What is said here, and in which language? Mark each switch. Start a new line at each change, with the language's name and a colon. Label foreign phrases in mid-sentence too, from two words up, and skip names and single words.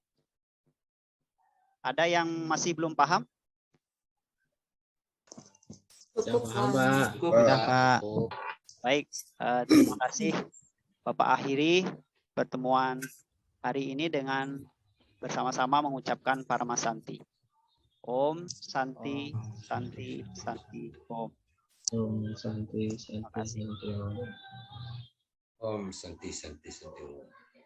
Indonesian: Ada yang masih belum paham? Cukup, paham, Pak. Pak. Sudah, Pak. Baik, terima kasih Bapak akhiri pertemuan hari ini dengan bersama-sama mengucapkan Paramasanti.
Sanskrit: Om Santi, Santi, Santi, Om. Om Santi, Santi,
Indonesian: kasih.
Sanskrit: Santi, Om. Om Santi Santi Santi Om.